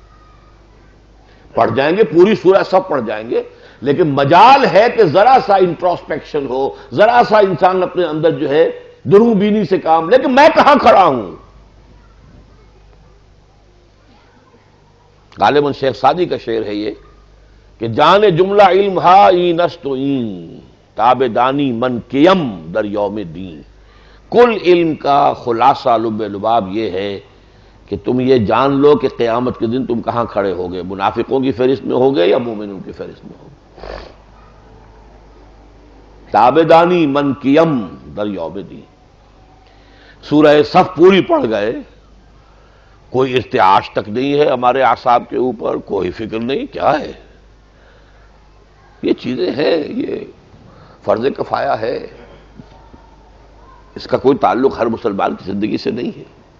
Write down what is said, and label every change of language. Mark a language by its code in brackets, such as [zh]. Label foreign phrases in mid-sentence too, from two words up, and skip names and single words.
[ur] پڑھ جائیں گے پوری سورہ سب پڑھ جائیں گے، لیکن مجال ہے کہ ذرا سا انٹروسپیکشن ہو، ذرا سا انسان اپنے اندر جو ہے دروں بینی سے کام، لیکن میں کہاں کھڑا ہوں؟ غالباً شیخ سعدی کا شعر ہے یہ کہ [fa] جان جملہ علم ہا این است و این تاب دانی من کیم در یوم دین، [ur] کل علم کا خلاصہ لب لباب یہ ہے کہ تم یہ جان لو کہ قیامت کے دن تم کہاں کھڑے ہوگے، منافقوں کی فہرست میں ہوگے یا مومنوں کی فہرست میں ہوگے۔ [fa] تابدانی من کیم در یوم دین، [ur] سورہ صف پوری پڑھ گئے، کوئی ارتعاش تک نہیں ہے ہمارے اعصاب کے اوپر، کوئی فکر نہیں، کیا ہے یہ چیزیں ہیں، یہ فرض کفایہ ہے، اس کا کوئی تعلق ہر مسلمان کی زندگی سے نہیں ہے۔